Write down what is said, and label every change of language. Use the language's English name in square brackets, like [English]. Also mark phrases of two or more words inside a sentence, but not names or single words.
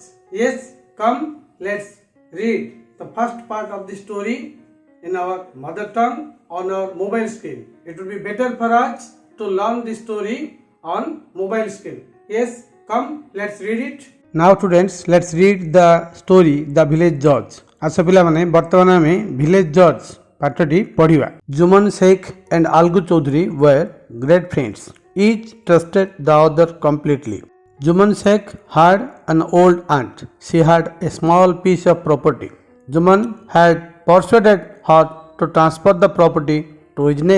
[English] Yes, come, let's read the first part of the story in our mother tongue on our mobile screen. It would be better for us to learn the story on mobile screen. Yes, come, let's read it. Now students, let's read the story, the village judge. [Odia] ଆସ ପିଲାମାନେ ବର୍ତ୍ତମାନ ଆମେ [English] village judge [Odia] ପାଠଟି ପଢ଼ିବା. [English] Juman Sheikh and Algu Chaudhary were great friends. Each trusted the other completely. Juman Sheikh had an old aunt. She had a small piece of property. Juman had persuaded her to transfer the property to his name.